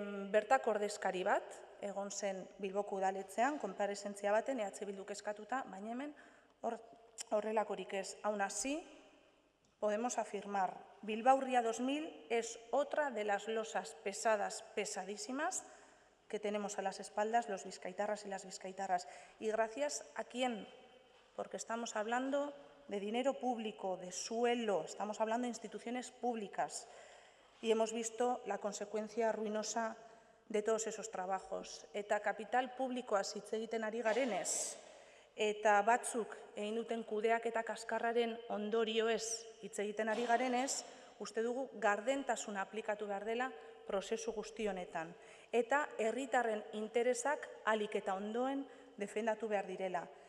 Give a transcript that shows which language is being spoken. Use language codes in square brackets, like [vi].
[eu] Bertako ordezkari bat, egon zen Bilboko udaletxean, konparezentzia baten, EH Bilduk eskatuta, baina hemen horrelakorik ez. [es] Aun así, podemos afirmar, Bilbao Ría 2000 es otra de las losas pesadas, pesadísimas, que tenemos a las espaldas los bizkaitarras y las bizkaitarras. ¿Y gracias a quién? Porque estamos hablando de dinero público, de suelo, estamos hablando de instituciones públicas y hemos visto la consecuencia ruinosa de todos esos trabajos. [eu] Eta kapital publikoaz hitz egiten ari garenez, eta batzuk egin duten kudeak eta kaskarraren ondorioez hitz egiten ari garenez, uste dugu gardentasuna aplikatu behar dela prozesu guzti honetan. Eta herritarren interesak ahalik eta ondoen defendatu behar direla.